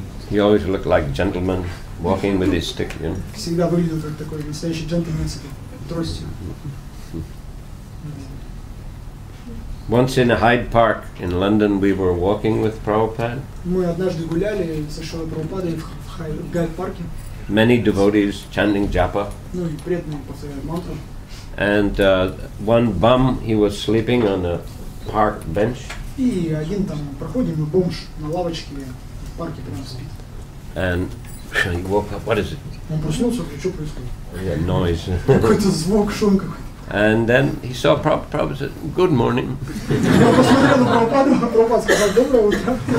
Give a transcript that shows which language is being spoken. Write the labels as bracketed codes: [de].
[en] He always looked like a gentleman walking with his stick, you know. [ru] Всегда выглядел как такой настоящий джентльмен с этой тростью. [en] Once in Hyde Park in London, we were walking with Prabhupada. [ru] Мы однажды гуляли со Шилой Прабхупадой в Гайд-парке. [en] Many devotees chanting japa. [ru] Ну и преданные повторяют мантру. [en] And one bum, he was sleeping on a park bench. [ru] И один там проходим, и бомж на лавочке в парке прям спит. [en] And he woke up. What is it? [ru] Он проснулся, что происходит? [en] Yeah, noise. [ru] Какой-то звук, шум какой-то. [en] And then he saw Prabhupada said, "Good morning." [ru] Он посмотрел на Прабхупаду, а Прабхупада сказал: доброе утро.